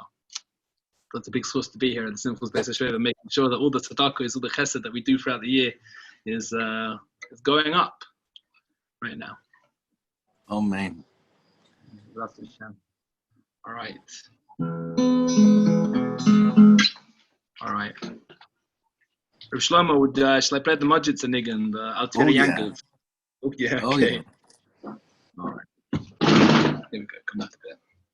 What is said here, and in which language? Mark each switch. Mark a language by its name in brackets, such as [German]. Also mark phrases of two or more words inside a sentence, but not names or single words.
[English] That's a big source to be here at the Simchas Beit Hasho'eva, making sure that all the tzedakos, all the chesed that we do throughout the year is going up right now. Amen. All right. Rav Shlomo, shall I play the Mujit Zanig and Altir Yankov? Oh, yeah. Okay. Yeah. All right. Here we go. Come back to that.